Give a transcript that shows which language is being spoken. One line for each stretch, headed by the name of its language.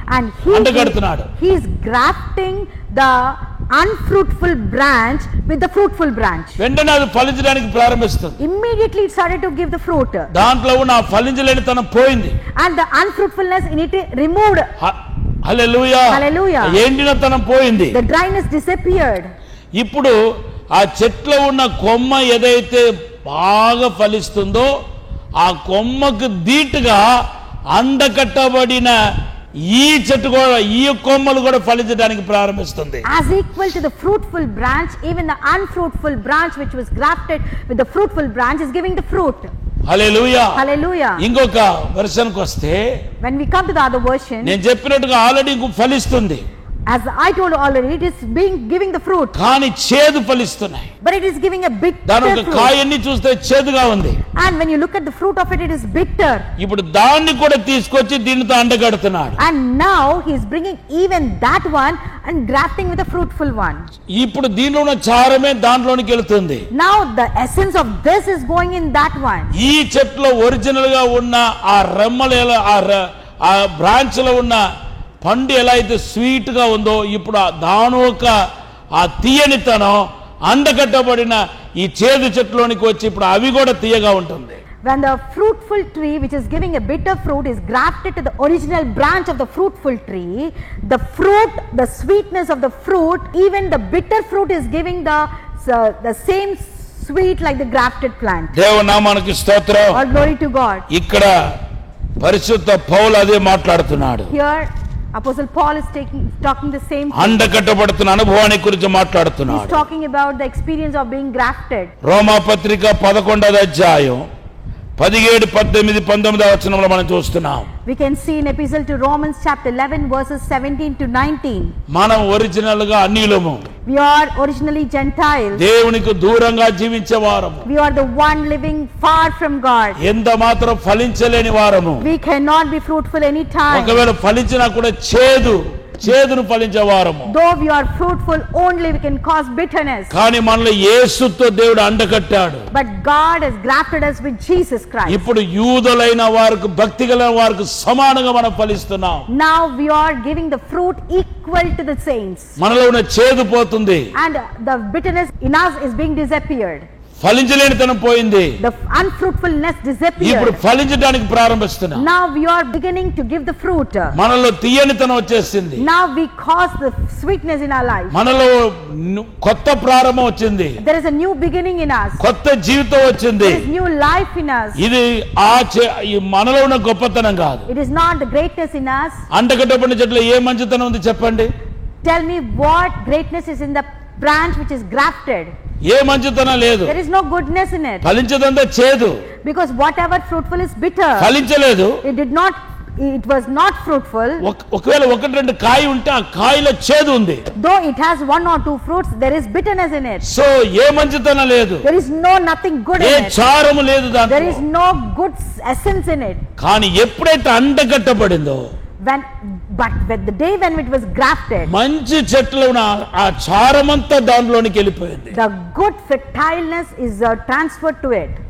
English: and he is grafting the unfruitful branch with the fruitful branch.
Telugu: వెంటనే అది ఫలించడానికి ప్రారంభిస్తుంది.
English: Immediately it started to give the fruit.
Telugu: దాంట్లో ఉన్న ఫలించలేని తనం పోయింది.
English: And the unfruitfulness in it removed.
Telugu: Hallelujah.
English: Hallelujah.
Telugu: ఎండినతనం పోయింది.
English: The dryness disappeared.
Telugu: ఇప్పుడు ఆ చెట్లో ఉన్న కొమ్మ ఏదైతే బాగా ఫలిస్తుందో ఆ కొమ్మకు దీటుగా అండకట్టబడిన ఈ చెట్టు కూడా, ఈ కొమ్మలు కూడా ఫలించడానికి ప్రారంభిస్తుంది.
English: As equal to the fruitful branch, even the unfruitful branch which was grafted with the fruitful branch is giving the fruit.
Telugu: Hallelujah.
English: Hallelujah.
Telugu: ఇంకొక వెర్షన్కి వస్తే,
English: when we come to the other version,
Telugu: నేను చెప్పినట్టుగా ఆల్రెడీ ఫలిస్తుంది.
English: as I told already, it is giving the fruit.
Telugu: కానీ చేదు ఫలిస్తున్నాయి.
English: But it is giving a bitter
Telugu: దాని ఒక
English: fruit.
Telugu: కాయన్ని చూస్తే చేదుగా ఉంది.
English: And when you look at the fruit of it, it is bitter.
Telugu: ఇప్పుడు దాన్ని కూడా తీసుకొచ్చి దీనితో అండగడుతున్నాడు.
English: And now he is bringing even that one and grafting with a fruitful one.
Telugu: ఇప్పుడు దీనిలో ఉన్న చారమే దాంట్లోనికి వెళ్తుంది.
English: Now the essence of this is going in that one.
Telugu: ఈ చెట్లో ఒరిజినల్ గా ఉన్న ఆ రెమ్మలు ఆ బ్రాంచ్ లో ఉన్న పండు ఎలా అయితే స్వీట్ గా ఉందో, ఇప్పుడు దాని ఒక ఆ తీయనితనం అండకట్టబడిన ఈ చేదు చెట్లోనికి వచ్చి ఇప్పుడు అవి కూడా తీయగా ఉంటుంది.
English: When the fruitful tree which is giving a bitter fruit is grafted to the original branch of the fruitful tree, the fruit, the sweetness of the fruit, even the bitter fruit is giving the same sweet like the grafted plant.
Telugu: దేవుని నామానికి స్తోత్రం.
English: All glory to God.
Telugu: ఇక్కడ పరిశుద్ధ పౌలు అదే మాట్లాడుతున్నాడు.
English: Here Apostle Paul is talking the same thing.
Telugu: అండకట్టబడుతున్న అనుభవాన్ని గురించి మాట్లాడుతున్నాడు.
English: He's talking about the experience of being grafted.
Telugu: రోమా పత్రిక 11వ అధ్యాయం 17, 18, 19 వచనంలో మనం చూస్తున్నాం.
English: We can see in epistle to Romans chapter 11 verses 17 to 19.
Telugu: మనం ఒరిజినల్ గా అన్యులము.
English: We are originally Gentiles.
Telugu: దేవునికి దూరంగా జీవించే వారము.
English: We are the one living far from God.
Telugu: ఎంత మాత్రం ఫలించలేని వారము.
English: We cannot be fruitful any time.
Telugu: ఒకవేళ ఫలించినా కూడా చేదును ఫలించే వారము.
English: Though we are fruitful only, we can cause bitterness.
Telugu: కానీ మనల్ని యేసుతో దేవుడు అండకట్టాడు.
English: But God has grafted us with Jesus Christ.
Telugu: ఇప్పుడు యూదులైన వారికి, భక్తి గల వారికి సమానంగా మనం ఫలిస్తున్నాం.
English: Now we are giving the fruit equal to the saints.
Telugu: మనలో ఉన్న చేదు పోతుంది.
English: And the bitterness in us is being disappeared.
Telugu: ఫలించలేనితనం పోయింది.
English: The unfruitfulness disappeared.
Telugu: ఇప్పుడు ఫలించడానికి ప్రారంభిస్తున్నాం.
English: Now we are beginning to give the fruit.
Telugu: మనలో తీయనితనం వచ్చేసింది.
English: Now we cause the sweetness in our life.
Telugu: మనలో కొత్త ప్రారంభం వచ్చింది.
English: There is a new beginning in us.
Telugu: కొత్త జీవితం వచ్చింది.
English: There is new life in us.
Telugu: ఇది మనలో ఉన్న గొప్పతనం కాదు.
English: It is not the greatness in us.
Telugu: అండకట్టబడిన చెట్లో ఏ మంచితనం ఉంది చెప్పండి.
English: Tell me what greatness is in the branch which is grafted.
Telugu: ఏ మంచితనం లేదు.
English: There is no goodness in it.
Telugu: ఫలించదంతా చేదు.
English: Because whatever fruitful is bitter.
Telugu: ఫలించలేదు.
English: It was not fruitful.
Telugu: ఒకవేళ ఒకటి రెండు కాయ ఉంటే ఆ కాయలో చేదు ఉంది.
English: Though it has one or two fruits, there is bitterness in it.
Telugu: So ఏ మంచితనం లేదు.
English: There is nothing good in it.
Telugu: ఏ చారము లేదు దాంట్లో.
English: There is no good essence in it.
Telugu: కానీ ఎప్పుడైతే అండకట్టబడిందో,
English: but the day when it was grafted,
Telugu: మంచి చెట్లు ఉన్న ఆ చారమంతా దానిలోనికి వెళ్ళిపోయింది.
English: the good fertileness is transferred to it.